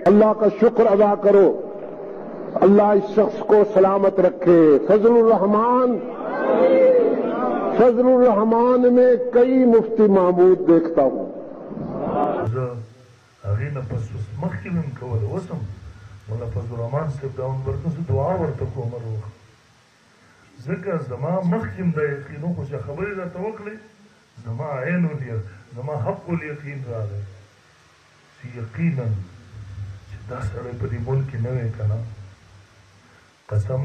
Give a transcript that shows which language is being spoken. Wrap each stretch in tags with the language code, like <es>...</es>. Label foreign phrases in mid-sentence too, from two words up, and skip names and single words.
<ur>اللہ کا شکر ادا کرو, اللہ اس شخص کو سلامت رکھے. فضل الرحمان میں کئی مفتی محمود دیکھتا ہوں.</ur> <ps>مولا فضل الرحمن صاحب دا ورته څه دعا ورته کوم وروخ ځکه زما مخکې د یقینو خو چې خبرې راته وکړې زما عین الیر زما حق الیقین راغی چې یقینا چې دا سړی په دې ملک کې نه وی که نه قسم</ps>